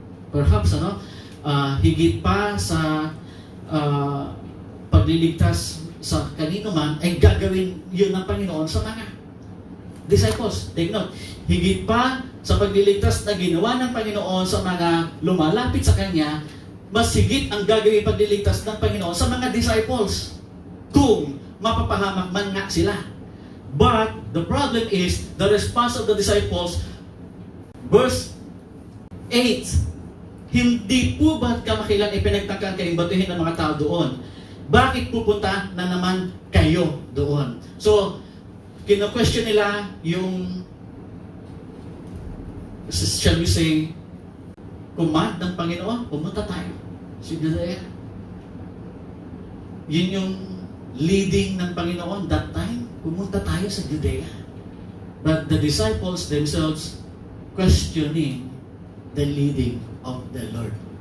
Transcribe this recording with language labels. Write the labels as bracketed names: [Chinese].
[Filipino] Perhaps, higit pa sa pagliligtas sa kanino man, ay gagawin yun ng Panginoon sa mga disciples. [English] Take note, [Filipino] higit pa sa pagliligtas na ginawa ng Panginoon sa mga lumalapit sa Kanya, mas higit ang gagawin pagliligtas ng Panginoon sa mga disciples. Kung mapapahamak man nga sila. [English] But the problem is the response of the disciples. [Filipino] Verse 8, hindi po ba't kamakailan ipinagtangkaan kayong batuhin ng mga tao doon? Bakit pupunta na naman kayo doon? So, kino-question nila yung, [English] shall we say, [Filipino] command ng Panginoon, pumunta tayo sa Judea. Yun yung leading ng Panginoon [English] that time, [Filipino] pumunta tayo sa Judea. [English] But the disciples themselves questioning the leading of the Lord.